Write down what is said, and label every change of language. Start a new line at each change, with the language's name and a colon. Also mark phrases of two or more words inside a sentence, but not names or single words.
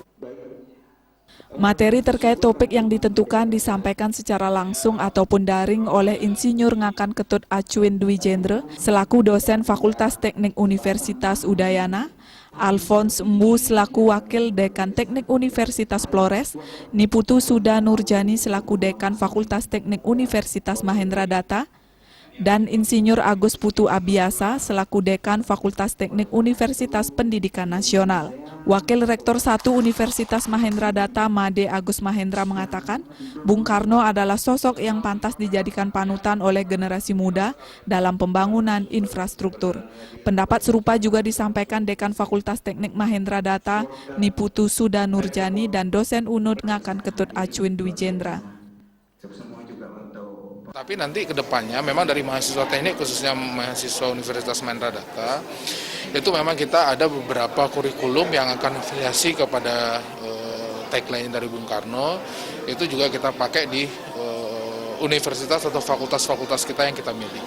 Indonesian: Materi terkait topik yang ditentukan disampaikan secara langsung ataupun daring oleh Insinyur Ngakan Ketut Acuin Dwi Jendra selaku dosen Fakultas Teknik Universitas Udayana, Alphonse Mbu selaku Wakil Dekan Teknik Universitas Flores, Niputu Suda Nurjani selaku Dekan Fakultas Teknik Universitas Mahendra Data, dan Insinyur Agus Putu Abiasa selaku Dekan Fakultas Teknik Universitas Pendidikan Nasional. Wakil Rektor 1 Universitas Mahendra Data Made Agus Mahendra mengatakan, Bung Karno adalah sosok yang pantas dijadikan panutan oleh generasi muda dalam pembangunan infrastruktur. Pendapat serupa juga disampaikan Dekan Fakultas Teknik Mahendra Data Niputu Suda Nurjani dan dosen UNUD Ngakan Ketut Acuin Dwi Jendra. Tapi nanti ke depannya memang dari mahasiswa teknik khususnya mahasiswa Universitas Mahendra Data itu memang kita ada beberapa kurikulum yang akan afiliasi kepada tagline dari Bung Karno, itu juga kita pakai di universitas atau fakultas-fakultas kita yang kita miliki.